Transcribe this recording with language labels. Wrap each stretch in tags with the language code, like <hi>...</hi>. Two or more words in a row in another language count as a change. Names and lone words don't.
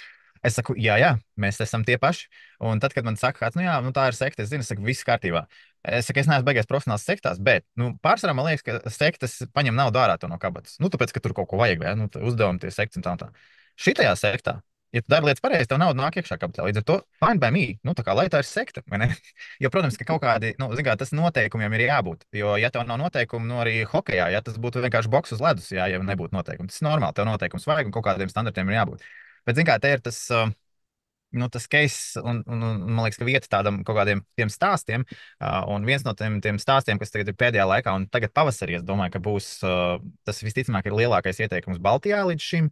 <lv>Es saku, jā, mēs esam tie paši. Un tad, kad man saka, kāds, nu, jā, nu, tā ir sekta, es zinu, es saku, viss kārtībā. Es saku, es neesmu beigās profesionāls sektās, bet, nu, pārsvarā man liekas, ka sektas paņem naudu ārā no kabatas. Nu, tāpēc, ka tur kaut ko vajag, vai, nu, uzdevumi tie sekts un tā un tā. Šitajā sektā, ja tu dari lietas pareizi, tev nauda nāk iekšā kabatā. Līdz ar to,</lv> <en>fine by me,</en> <lv>nu, tā kā lai tā ir sekta, vai ne? Jo, protams, ka kaut kādi, nu, zin kā, tas noteikumiem ir jābūt. Jo, ja tev nav noteikumu, nu, arī hokejā, ja tas būtu vienkārši boks uz ledus, jā, ja nebūtu noteikumu. Tas ir normāli, tev noteikums vajag un kaut kādiem standartiem ir jābūt. Bet, zin kā, te ir tas. Nu, tas case, un man liekas, ka vieta tādam kaut kādiem tiem stāstiem, un viens no tiem stāstiem, kas tagad ir pēdējā laikā, un tagad pavasarī, es domāju, ka būs tas visticamāk ir lielākais ieteikums Baltijā līdz šim.</lv>